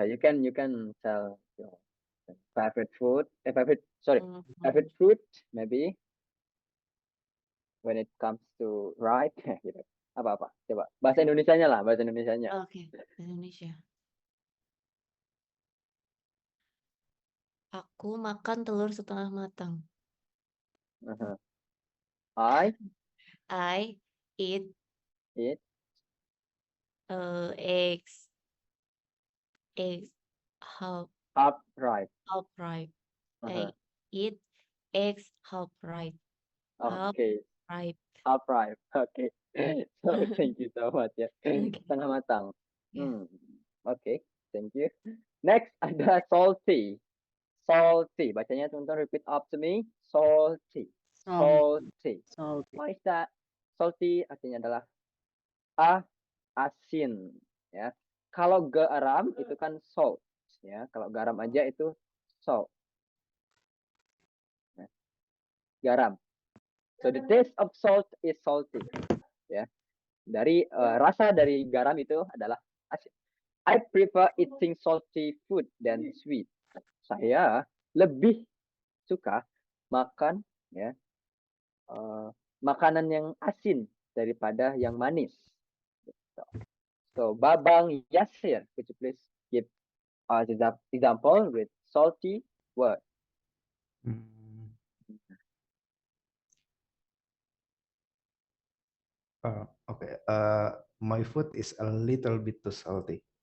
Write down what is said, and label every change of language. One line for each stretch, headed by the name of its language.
English: You can tell your favorite food. Mhm. Favorite fruit maybe when it comes to ripe.
Indonesian: Gitu. Apa? Coba bahasa Indonesianya lah, bahasa Indonesianya. Oke, Indonesia. Aku makan telur setengah matang.
English: I eat eat eggs half ripe. ripe. I eat eggs half ripe. Okay, Ripe. half ripe. Okay. So thank you so much ya.
Indonesian: Setengah matang.
English: Yeah. Okay, thank you. Next ada salty. Salty.
Indonesian: Bacanya teman-teman
English: repeat after me. Salty. Salty. Salty. What is that?
Indonesian: Salty artinya adalah asin, ya. Kalau garam itu kan salt, ya. Kalau garam aja itu salt. Nah, garam.
English: So the taste of salt is salty, ya.
Indonesian: Dari rasa dari garam itu adalah asin.
English: I prefer eating salty food than sweet.
Indonesian: Saya lebih suka makan, ya, makanan yang asin daripada yang manis.
English: So, Babang Yasir, could you please give us example with salty word? Okay. My food is a little bit too salty.